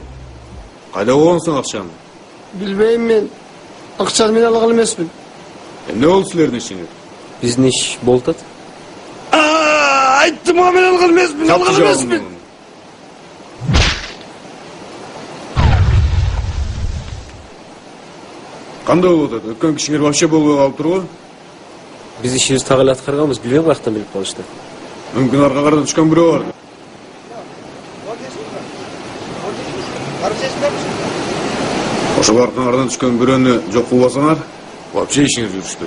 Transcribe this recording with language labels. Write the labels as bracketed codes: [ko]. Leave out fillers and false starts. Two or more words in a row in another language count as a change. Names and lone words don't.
[ky] Кайда койгонсуң акчаны? Билбейм мен. Акчаны мен алган эмесмин. Эмне болду силердин ишиңер? Биздин иш болуп атат. Айттым ама мен алган эмесмин. Кандай болуп атат? Өткөн кишиңер вообще болбой калып турбу? Биз ишибизди так эле аткарганбыз, билбейм каяктан билип калышты. Мүмкүн арка кардан түшкөн бирөө бар. Ошол аркаңардан түшкөн бирөөнү жок кылбасаңар, вообще ишиңер жүрүшпөйт.